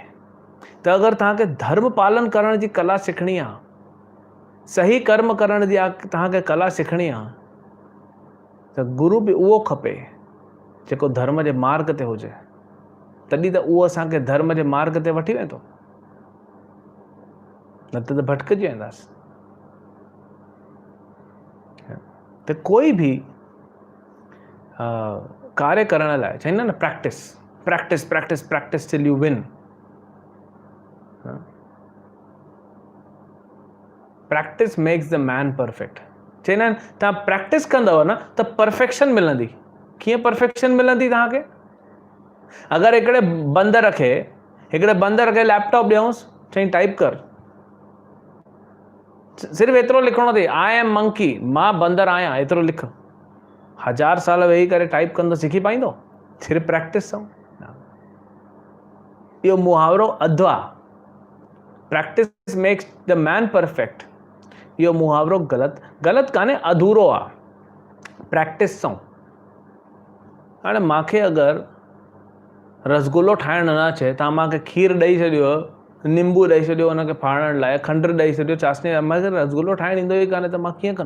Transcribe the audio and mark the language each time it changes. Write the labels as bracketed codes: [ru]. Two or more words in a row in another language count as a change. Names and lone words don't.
[sd] त अगरि तव्हांखे धर्म पालन करण जी कला सिखणी आहे, सही कर्म करण जी तव्हांखे कला सिखणी आहे, त गुरु बि उहो खपे जेको धर्म जे मार्ग ते हुजे। तॾहिं त उहो असांखे धर्म जे मार्ग ते वठी वेंदो, न त भटकिजी वेंदासीं। त कोई बि कार्य करण लाइ चवंदा न, [en] practice practice practice practice till you win. practice makes the man perfect. [sd] चवंदा आहिनि तव्हां प्रैक्टिस कंदव न त परफेक्शन मिलंदी। कीअं परफेक्शन मिलंदी तव्हांखे? अगरि हिकिड़े बंदर खे लैपटॉप ॾियूंसि, चई टाइप कर, सिर्फ़ु एतिरो लिखणो अथई, [en] I am monkey, [sd] मां बंदर आहियां, एतिरो लिख। 1000 साल वेही करे टाइप कंदो, सिखी पाईंदो? सिर्फ़ु प्रैक्टिस सां। इहो मुहावरो अधु आहे, [en] practice makes the man perfect. [sd] इहो मुहावरो ग़लति कान्हे, अधूरो आहे। प्रैक्टिस सां। हाणे मूंखे अगरि रसगुल्लो ठाहिण न अचे, तव्हां मूंखे खीर ॾेई छॾियो, निंबू ॾेई छॾियो हुनखे फाड़ण लाइ, खंडु ॾेई छॾियो, चासनी, मूंखे रसगुल्लो ठाहिण ईंदो ई कान्हे, त मां कीअं कंदुमि?